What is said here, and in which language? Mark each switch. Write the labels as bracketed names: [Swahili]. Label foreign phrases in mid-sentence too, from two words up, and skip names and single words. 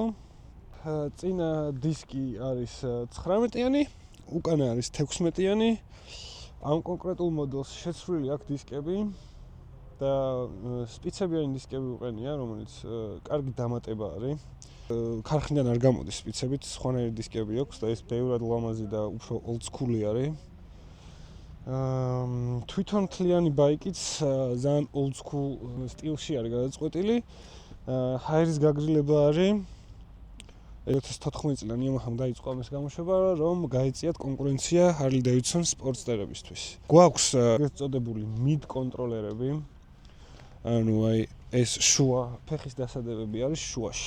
[Georgian] წინა დისკი არის 19-იანი, უკანა არის 16-იანი. ამ კონკრეტულ მოდელს შეცვლილი აქვს დისკები და სპიცებიანი დისკები უყენია, რომელიც კარგი დამატება არის. ქარხნიდან არ გამოდის სპიცებით, სხვანაირი დისკები აქვს და ეს ბევრად ლამაზი და უფრო [English] old school-ი [Georgian] არის. თვითონ მთლიანი ბაიკიც ძალიან [English] old school [Georgian] სტილში არის გადაწყვეტილი. ჰაერის გაგრილება არის. 2014 წლიდან Yamaha-მ დაიწყო ამის გამოშვება, რომ გაეწიათ კონკურენცია Harley Davidson სპორტსტერებისთვის. გვაქვს ეგრეთ წოდებული mid კონტროლერები. ანუ აი ეს შუა ფეხის დასადებები არის შუაში.